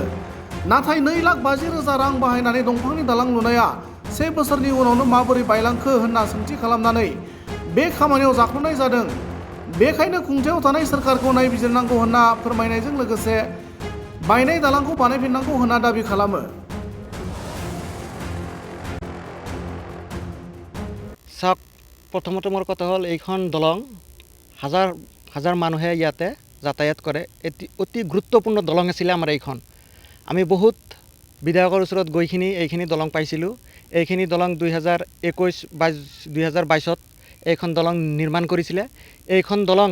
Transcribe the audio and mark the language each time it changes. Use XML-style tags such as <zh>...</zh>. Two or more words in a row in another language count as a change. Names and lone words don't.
<brx>नाथाय 2,50,000 रां बाहायनानै दंफांनि दालां लुनाया 1 बोसोरनि उनावनो माबोरै बायलांखो होनना सोंथि खालामनानै बे खामानियाव जाख्ल'नाय जादों। बेखायनो खुंथायाव थानाय सोरखारखौ नायबिजिरनांगौ होनना फोरमायनायजों लोगोसे बायनाय दालांखौ बानायफिननांगौ होनना दाबि खालामो।</brx> <as>চাওক প্ৰথমতে মোৰ কথা হ'ল এইখন দলং হাজাৰ হাজাৰ মানুহে ইয়াতে যাতায়াত কৰে অতি গুৰুত্বপূৰ্ণ দলং আছিলে আমাৰ এইখন আমি বহুত বিধায়কৰ ওচৰত গৈখিনি এইখিনি দলং পাইছিলোঁ এইখিনি দলং 2021-2022ত এইখন দলং নিৰ্মাণ কৰিছিলে এইখন দলং</as>